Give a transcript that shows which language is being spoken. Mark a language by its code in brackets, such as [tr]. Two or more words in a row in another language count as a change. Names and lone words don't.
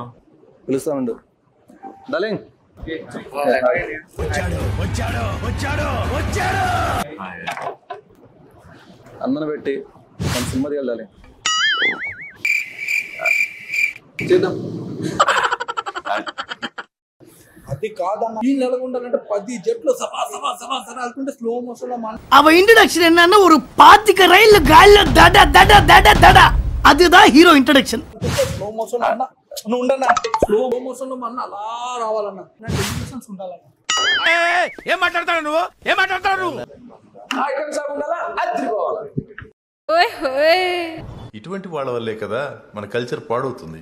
[te] పిలుస్తామండు. డార్లింగ్ అన్నను పెట్టి మన సినిమా తీయాలి. చేద్దాం. అది కాదన్న, ఈ నెలగుండాలంటే 10 జట్లు సభా సభా సభా సభా అనుకుంటే [en] slow motion [te] లో [ta] அவ இன்ட்ரோடக்ஷன் என்னன்னா ஒரு 25 ரயில் கால்ல தட தட தட தட அதுதான் [en] hero introduction. slow motion [te] అన్న, నువ్వు ఉండన్నా. [en] slow motion [te] లో అన్న అలా రావాలన్నా, ఎమోషన్స్ ఉండాలన్న. ఏం మాట్లాడతాడు నువ్వు? ఏం మాట్లాడతాడు నువ్వు? [en] item song [te] ఉండాలా, అదిరిపోవాలి. ఇటువంటి వాళ్ళ వల్లే కదా మన కల్చర్ పాడవుతుంది.